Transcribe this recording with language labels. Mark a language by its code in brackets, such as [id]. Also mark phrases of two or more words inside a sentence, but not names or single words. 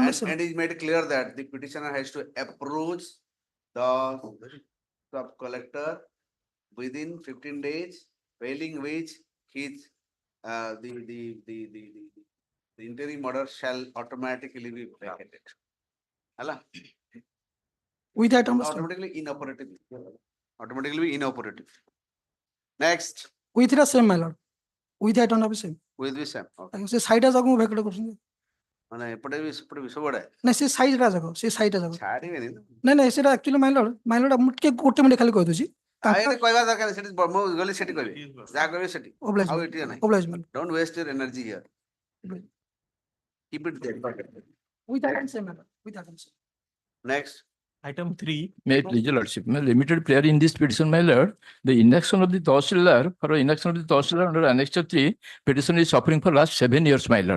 [en] And it is made clear that the petitioner has to approach the sub collector within 15 days, failing which his the interim order shall automatically be vacated. [or] Hala? [en] with that Automatically inoperative. Automatically inoperative. Next, with the same ମାଇଲର with that on the same with this same. Okay. [or] ସେ ସାଇଡ ଯାକ ମୁଁ ଭେକେଟ କରୁଛନ୍ତି ମାନେ ଏପଟେ ବି ସେପଟେ ବି ସବୁଆଡେ ନାଇଁ ସେ ସାଇଡ ଯାକ ସେ ସାଇଡ ଯାକ ଛାଡିବେନି ତ। ନାଇଁ ନାଇଁ ସେଟା ଆକ୍ଚୁଆଲି ମାଇଲର ମୁଁ ଟିକେ ଗୋଟେ ମିନିଟ ଖାଲି କହିଦଉଛି ଏଠି କହିବା ଦରକାର ନାହିଁ, ସେଠି ମୁଁ ଗଲି ସେଠି କହିବି ଯାହା କହିବେ ସେଠି [en] Oblige, [or] ଆଉ ଏଠି ନାହିଁ। [en] oblige, ମାଇଲର Don't waste your energy here. Keep it there. with that and same ମାଇଲର with that and same Next, Item 3. May please your lordship, my limited prayer in this petition, my lord, the inaction of the Tahsildar, for inaction of the Tahsildar under annexure 3, petition is suffering for last 7 years, my lord.